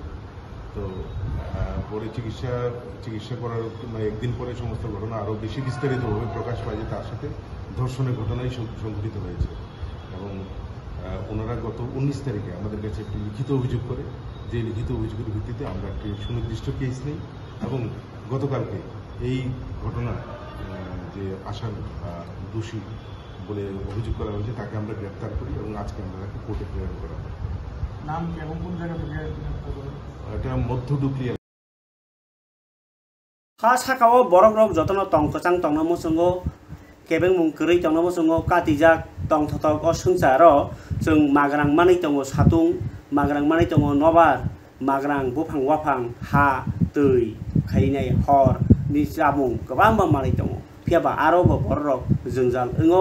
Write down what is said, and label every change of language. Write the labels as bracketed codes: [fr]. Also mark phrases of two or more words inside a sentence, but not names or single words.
[bn] তো পরে চিকিৎসা করার একদিন পরে সমস্ত ঘটনা আরও বেশি বিস্তারিতভাবে প্রকাশ পায় যে তার সাথে ধর্ষণের ঘটনাই সংঘটিত হয়েছে এবং ওনারা গত 19 তারিখে আমাদের কাছে একটি লিখিত অভিযোগ করে, যে লিখিত অভিযোগের ভিত্তিতে আমরা একটি সুনির্দিষ্ট কেস নিই এবং গতকালকে এই ঘটনা যে আসার দোষী বলে অভিযোগ করা হয়েছে তাকে আমরা গ্রেপ্তার করি এবং আজকে আমরা তাকে কোর্টে প্রেরণ করা হয়। নাম এবং কোন জায়গা থেকে? এটা মধ্য ডুকলিয়া। [trp] ha sakao borok rok jotono tong kachang tong namo sungo kebeng mung kri tong namo sungo katijak tong thotok o sungsaro jung magrang mani tongo satung magrang mani tongo nobar magrang bufang wafang ha tui khainai hor ni jamung gobang mani tongo phiaba aro bo borok jungjal engo